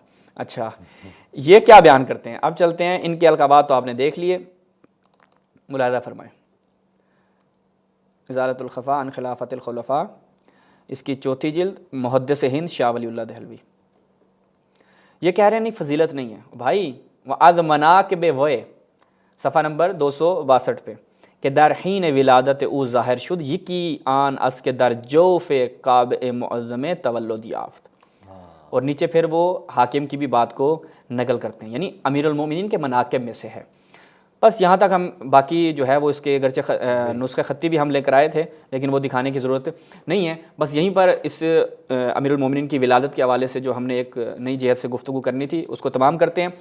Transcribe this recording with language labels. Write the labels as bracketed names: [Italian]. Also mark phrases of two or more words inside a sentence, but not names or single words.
[Urdu] اچھا، یہ کیا بیان کرتے ہیں؟ اب چلتے ہیں، ان کے القابات تو آپ نے دیکھ لیے، ملاحظہ فرمائیں، ازالۃ الخفا عن خلافت الخلفاء، اس کی 4 جلد، محدث ہند شاہ ولی اللہ دہلوی۔ یہ کہہ رہے ہیں نہیں فضیلت نہیں ہے بھائی، [Persian] وَعَذْ مَنَاقِبِ وَے، [Urdu] صفحہ نمبر 262 پہ، [Persian] کہ در حین ولادت او ظاہر شد، یکی آن اس کے در جوف کعبہ معظم تولد یافت، [Urdu] اور نیچے پھر وہ حاکم کی بھی بات کو نقل کرتے ہیں، یعنی امیر المومنین کے مناقب میں سے ہے۔ بس یہاں تک ہم، باقی جو ہے وہ اس کے اگرچہ نسخہ خطی بھی ہم لے کر آئے تھے لیکن وہ دکھانے کی ضرورت نہیں ہے، بس یہیں پر اس امیر المومنین کی ولادت کے حوالے سے جو ہم نے ایک نئی جہت سے گفتگو کرنی تھی اس کو تمام کرتے ہیں۔